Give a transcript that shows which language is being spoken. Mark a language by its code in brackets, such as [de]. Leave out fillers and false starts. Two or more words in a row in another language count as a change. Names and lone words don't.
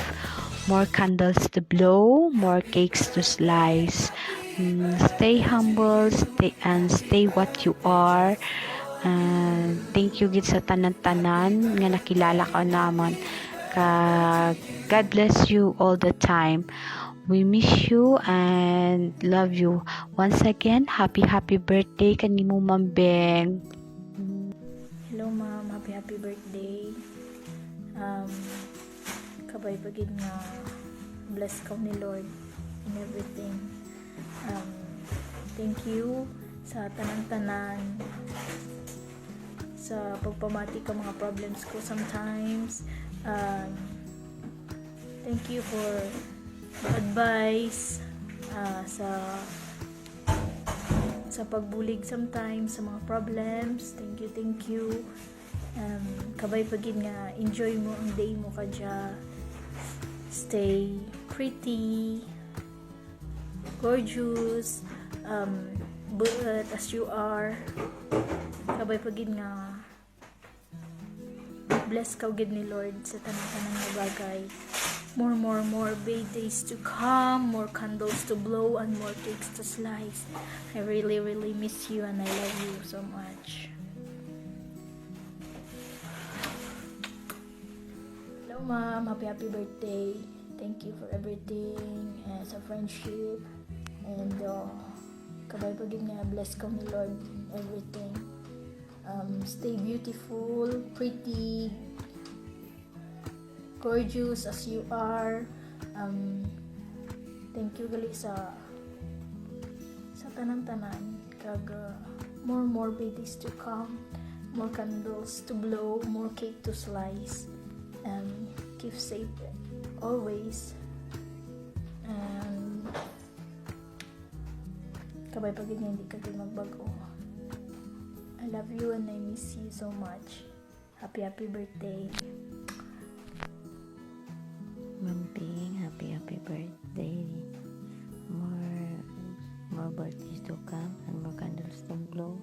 [en] More candles to blow, more cakes to slice. Stay humble, stay what you are. Thank you [hil] gid sa tanan-tanan nga nakilala ka naman. [en] God bless you all the time. We miss you and love you. Once again, happy birthday kanimo Ma'am Beng. Hello ma'am, happy birthday. [hil] Kabay pagid nga bless ka ni Lord [en] in everything. Thank you [hil] sa tanan-tanan sa pagpamati ka mga problems ko sometimes. [en] Thank you for the advice [hil] sa pagbulig [en] sometimes sa mga problems. Thank you. [hil] Kabay pagid nga enjoy mo ang day mo kadya. [en] Stay pretty, gorgeous, but as you are. [hil] Kabay pagid nga bless ka gid ni Lord sa tanan-tanan nga bagay. [en] More birthdays to come, more candles to blow, and more cakes to slice. I really miss you and I love you so much. Hello ma'am, happy birthday. Thank you for everything, sa friendship, and [hil] kabay pagid nga bless ka ni [en] Lord everything. Stay beautiful, pretty, gorgeous as you are. Thank you [hil] gali sa tanan-tanan kag [en] more birthdays to come, more candles to blow, more cake to slice. Keep safe always, and [hil] kabay pagid nga hindi ka magbago. [en] I love you and I miss you so much. Happy birthday. Ma'am Beng, happy birthday. More birthdays to come and more candles to blow.